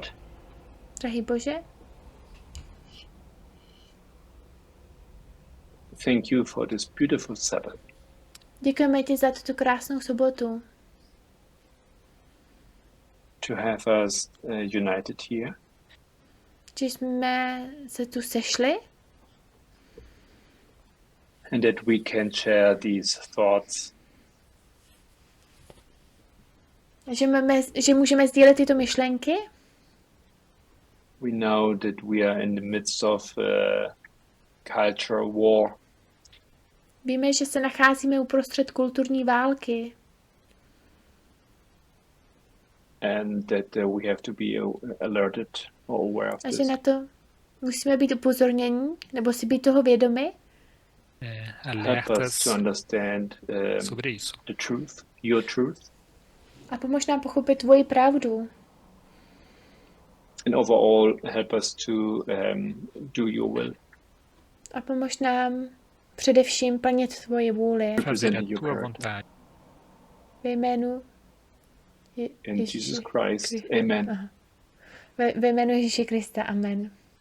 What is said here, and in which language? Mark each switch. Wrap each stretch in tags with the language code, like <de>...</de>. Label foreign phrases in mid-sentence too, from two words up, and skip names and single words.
<cs>Drahý Bože,</cs> <en>thank you for this beautiful Sabbath.</en> <cs>Děkujeme ti za tuto krásnou sobotu.</cs> <en>To have us united here.</en> <cs>Že jsme se tu sešli.</cs> <en>And that we can share these thoughts.</en> <cs>Že můžeme sdílet tyto myšlenky.</cs> <en>We know that we are in the midst of cultural war.</en> <cs>Víme, že se nacházíme uprostřed kulturní války.</cs> <en>and that we have to be alerted or aware of</en> <cs>A</cs> <en>this.</en> <cs>že na to musíme být upozornění, nebo si být toho vědomi.</cs> <en>Help us to understand the truth, your truth.</en> <cs>A pomož nám pochopit tvoji pravdu.</cs> <en>And overall, help us to do your will.</en> <cs>A pomož nám především plnit tvoji vůli. Ve jménu</cs> <en>In Jesus Christ. Amen.</en> <cs>Ve jménu Ježíše Krista. Amen.</cs>